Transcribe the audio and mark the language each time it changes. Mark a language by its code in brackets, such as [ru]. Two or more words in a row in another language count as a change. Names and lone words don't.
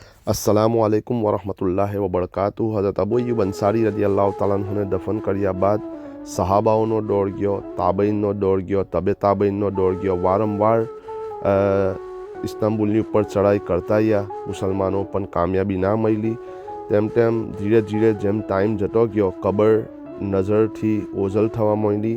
[ar] السلام عليكم ورحمة الله وبركاته. [gu] हज़रत अबू अय्यूब अंसारी रज़ियल्लाहु ताला अन्हुને દફન કર્યા બાદ સહાબાઓનો દોર ગયો, તાબઈનનો દોર ગયો, તબે તાબઈનનો દોર ગયો. વારંવાર ઇસ્તાંબુલની ઉપર ચડાઈ કરતા ગયા મુસલમાનો, પણ કામયાબી ના મળી. તેમ તેમ ધીરે ધીરે જેમ ટાઈમ જતો ગયો, કબર નજરથી ઓઝલ થવા માંડી.